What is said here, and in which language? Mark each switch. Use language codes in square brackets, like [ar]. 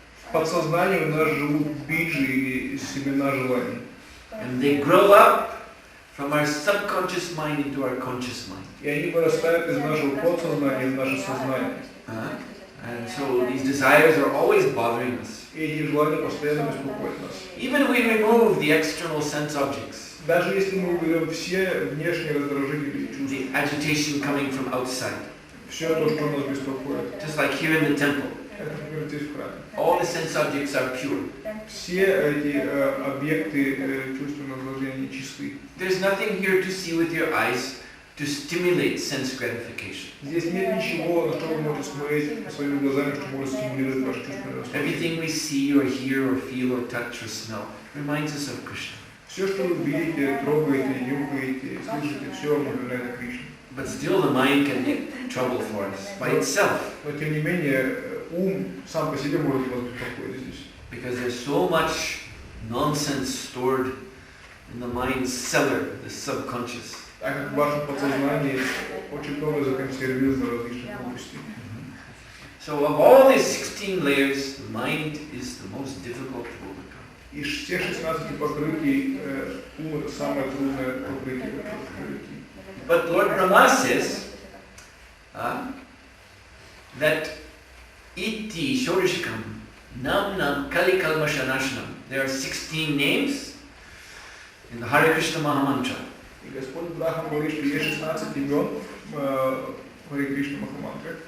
[ru] В подсознании у нас живут биджи или семена желаний. [en] And they grow up from our subconscious mind into our conscious mind. [ru] И они вырастают из нашего подсознания в наше сознание. [en] And so these desires are always bothering us. [ru] И эти желания постоянно беспокоят нас. [en] Even if we remove the external sense objects, [ru] Даже если мы уберем все внешние раздражители чувств, [en] the agitation coming from outside, [ru] все то, что нас беспокоит, [en] just like here in the temple, [ru] это, например, здесь в храме. [en] all the sense objects are pure. [ru] Все эти объекты чувственного наслаждения чисты. [en] There's nothing here to see with your eyes to stimulate sense gratification. [ru] Здесь нет ничего, на что вы можете смотреть своими глазами, что может стимулировать ваше чувственное наслаждение. [en] Everything we see or hear or feel or touch or smell reminds us of Krishna. [ru] Все, что вы видите, трогаете, нюхаете, слышите, все вам напоминает о Кришне. [en] But still the mind can make trouble for us by itself. [ru] Но тем не менее, ум сам по себе может вас беспокоить здесь. [en] Because there's so much nonsense stored in the mind's cellar, the subconscious. [ru] Так как в вашем подсознании очень много законсервировано различных глупостей. [en] So of all these 16 layers, the mind is the most difficult to overcome. [ru] Из всех 16 покрытий ум это самое трудное покрытие. [en] But Lord Brahma says that [sa] iti shorishikam nam kali kalmashanashanam. [en] There are 16 names in the Hare Krishna Mahamantra. [ru] И Господь Брахма говорит, что есть 16 имен в Харе Кришна Махамантре.